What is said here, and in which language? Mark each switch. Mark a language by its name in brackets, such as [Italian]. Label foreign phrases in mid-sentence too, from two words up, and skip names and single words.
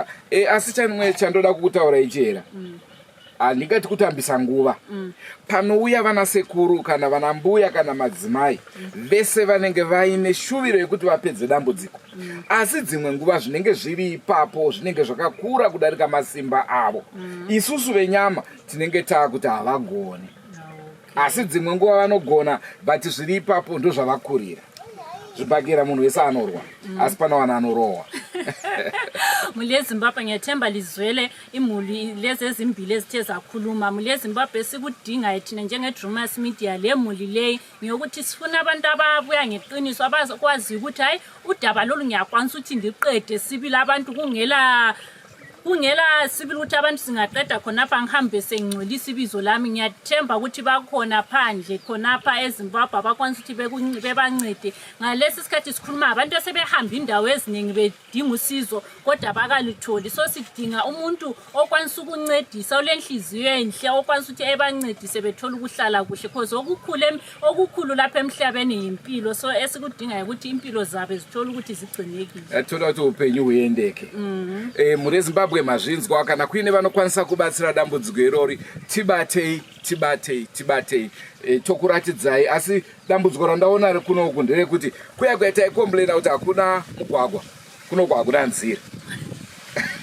[Shona] Asi chamwe chandoda kukutaura ichera handingati kutambisa nguva panouya vana sekuru kana vana mbuya kana madzimai vese vanenge vaine shuviro yekuti vapedze dambudziko asi dzimwe nguva zvinenge zviri ipapo zvinenge zvakakura kudarika masimba avo isusu venyama tinenge taakuti havagoni asi dzimwe nguva vanogona but zviri ipapo ndo zvavakurira zvibhagera munhu wese anorwa asi pana wana anorohwa. Mhuri yeZimbabwe [North Ndebele] ngiyathemba lizwele imhuri lezi ezimbili ezithe zakhuluma. [Shona] Mhuri yeZimbabwe [North Ndebele] sikudinga thina njenge-Drewmas Media le mhuri leyi ngiyokuthi sifuna abantu ababuya ngeqiniso abazokwazi ukuthi hayi udaba lolu ngiyakwanisa ukuthi ndiqede sibili abantu kungela sibili ukuthi abantu singaqeda khonapha ngihambe sengcolisa ibizo lami. Ngiyathemba ukuthi bakhona phandle khonapha eZimbabwe abakwanisa ukuthi bebancede ngalesi sikhathi sikhuluma abantu asebehamba indawo eziningi bedinga usizo kodwa bakalitholi. So sidinga umuntu okwanisa ukuncedisa olenhliziyo enhle okwanisa ukuthi ebancedise bethola ukuhlala kuhle because okukhulu lapha emhlabeni impilo. So esikudinga ukuthi impilo zabo zithola ukuthi zigcinekile. Yathola ukuthi uphenyu uyendeke. [Shona] Mhuri yeZimbabwe mazvinzwa kana kuine vanokwanisa kubatsira dambudziko irori tibatei tokuratidzai asi dambudziko randaona ri kunoku nderekuti kuya kwaita ikomplaina kuti hakuna mugwagwa kunogwa hakuna nzira.